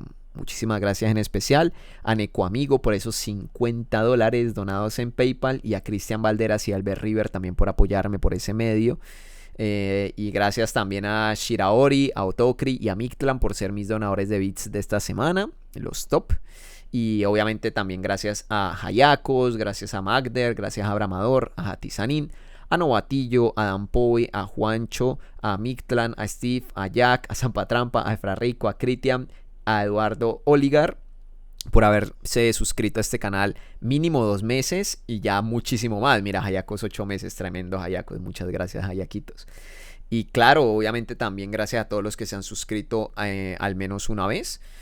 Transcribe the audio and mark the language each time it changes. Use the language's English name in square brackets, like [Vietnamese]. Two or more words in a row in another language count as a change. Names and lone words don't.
[Spanish] Muchísimas gracias en especial a Neko Amigo por esos $50 donados en PayPal y a Cristian Valderas y Albert River también por apoyarme por ese medio. Y gracias también a Shiraori, a Otokri y a Mictlan por ser mis donadores de bits de esta semana, los top. Y obviamente también gracias a Hayakos, gracias a Magder, gracias a Abramador, a Hatizanin, a Novatillo, a Dampoy, a Juancho, a Mictlan, a Steve, a Jack, a Zampatrampa, a Efrarico, a Critian, a Eduardo Oligar por haberse suscrito a este canal mínimo 2 meses y ya muchísimo más. Mira, Hayakos 8 meses, tremendo Hayakos, muchas gracias Hayakitos. Y claro, obviamente también gracias a todos los que se han suscrito al menos una vez.